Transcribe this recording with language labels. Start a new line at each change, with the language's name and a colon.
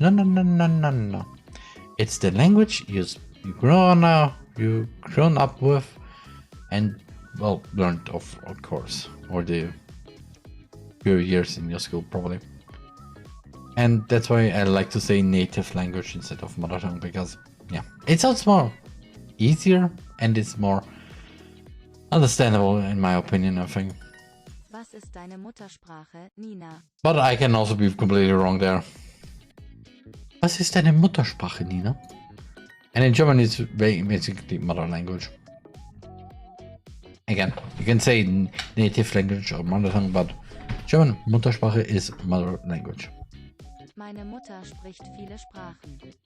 English: No, no, no, no, no, no. It's the language you've grown up with, and well, learned of course, or the few years in your school probably. And that's why I like to say native language instead of mother tongue, because yeah, it sounds more easier and it's more understandable in my opinion, I think.
German: Was ist deine Muttersprache, Nina?
English: But I can also be completely wrong there.
German: Was ist deine Muttersprache, Nina?
English: And in German it's basically mother language. Again, you can say native language or mother tongue, but German Muttersprache is mother language.
German: Meine Mutter spricht viele Sprachen.